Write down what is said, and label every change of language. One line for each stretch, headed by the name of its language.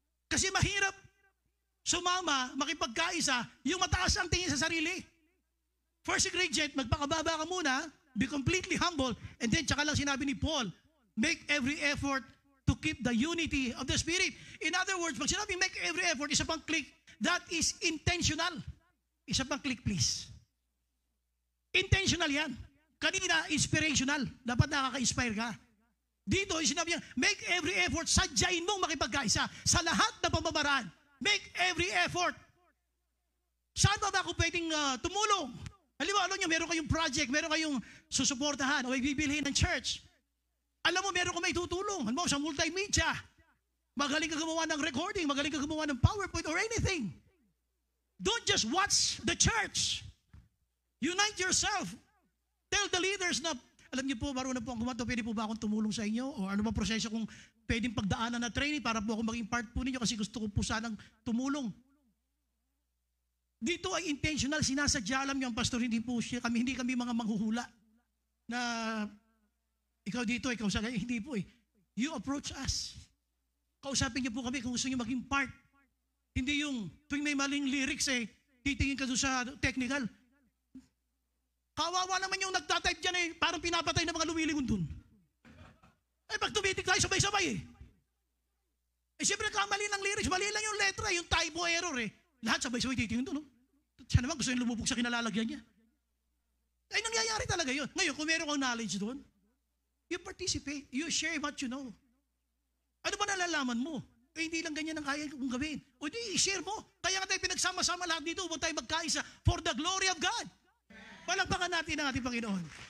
Filipino: Kasi mahirap sumama, makipagkaisa, yung mataas ang tingin sa sarili.
English: First ingredient,
Filipino: magpakababa ka muna,
English: be completely humble, and then
Filipino: tsaka lang sinabi ni Paul,
English: make every effort to keep the unity of the Spirit. In other words,
Filipino: pag sinabi
English: make every effort,
Filipino: isa pang click,
English: that is intentional.
Filipino: Isa pang click, please. Intentional yan. Kanina, inspirational. Dapat nakaka-inspire ka. Dito, sinabi niya,
English: make every effort,
Filipino: sadyain mong makipagkaisa sa lahat na pamamaraan.
English: Make every effort.
Filipino: Saan ba ako pwedeng tumulong? Halimbawa, alam niyo, meron kayong project, meron kayong susuportahan o ibibilhin ng church. Alam mo, meron kang may tutulong. Halimbawa, sa multimedia. Magaling ka gumawa ng recording, magaling ka gumawa ng PowerPoint or anything.
English: Don't just watch the church. Unite yourself. Tell the leaders
Filipino: na, alam niyo po, marunong po akong gumawa, pwede po ba akong tumulong sa inyo? O ano bang proseso kung pwedeng pagdaanan na training para po ako maging part po ninyo kasi gusto ko po sanang tumulong. Dito ay intentional, sinasadya, alam niyo ang pastor, hindi kami mga manghuhula na ikaw dito, ikaw sa hindi po eh.
English: You approach us.
Filipino: Kausapin niyo po kami kung gusto niyo maging part. Hindi yung tuwing may maling lyrics titingin ka doon sa technical. Kawawa naman yung nagtatype dyan parang pinapatay ng mga lumilingon doon. Pag tumitig tayo, sabay-sabay siyempre kamali ng lyrics, mali lang yung letra, yung typo error Lahat sabay-sabay titingin doon. Siya naman gusto yung lumubog sa kinalalagyan niya. Nangyayari talaga yun. Ngayon, kung meron kang
English: knowledge doon, you participate, you share what you know.
Filipino: Ano ba nalalaman mo? Hindi lang ganyan ang kaya kong gawin. O di, i-share mo. Kaya nga tayo pinagsama-sama lahat dito, huwag tayo magkaisa
English: for the glory of God.
Filipino: Palakpakan natin ang ating Panginoon.